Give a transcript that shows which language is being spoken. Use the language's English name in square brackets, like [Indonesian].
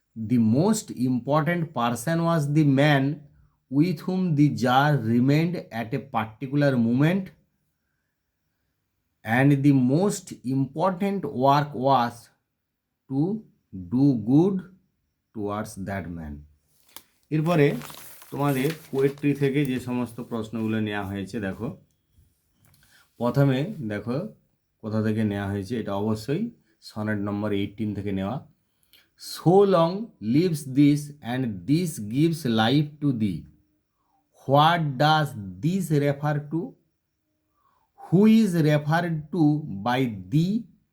[English] The most important person was the man with whom the jar remained at a particular moment, and the most important work was to do good towards that man. [Bangla] এরপরে তোমাদের poetry থেকে যে সমস্ত প্রশ্নগুলো নেওয়া হয়েছে দেখো, প্রথমে দেখো কোথা থেকে নেওয়া হয়েছে, এটা অবশ্যই সনেট নম্বর 18 থেকে নেওয়া। [English] So long lives this and this gives life to thee. What does this refer to? Who is referred to by thee?